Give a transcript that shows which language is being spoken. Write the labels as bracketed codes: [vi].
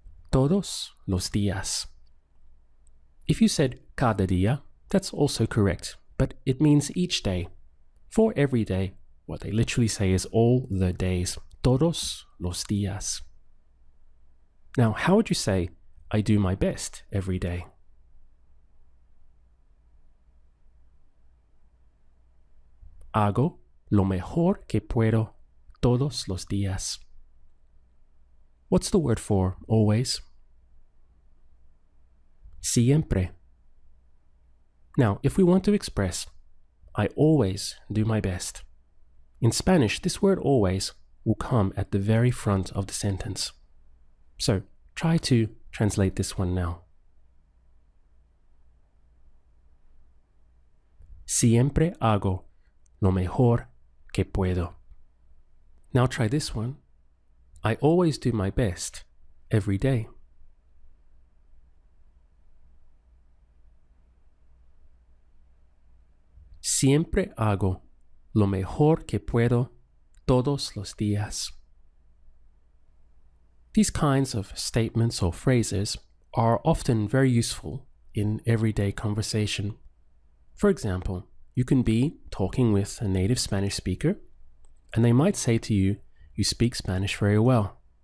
[es] Todos los días. [en] If you said [es] cada día, [en] that's also correct, but it means each day. For every day, what they literally say is all the days. [es] Todos los días. [en] Now, how would you say, I do my best every day? [es] Hago lo mejor que puedo todos los días. [en] What's the word for always? Siempre. Now, if we want to express, I always do my best. In Spanish, this word always will come at the very front of the sentence. So try to translate this one now. [es] Siempre hago lo mejor que puedo. [en] Now try this one. I always do my best every day. [es] Siempre hago lo mejor que puedo todos los días. [en] These kinds of statements or phrases are often very useful in everyday conversation. For example, you can be talking with a native Spanish speaker, and they might say to you, "You speak Spanish very well."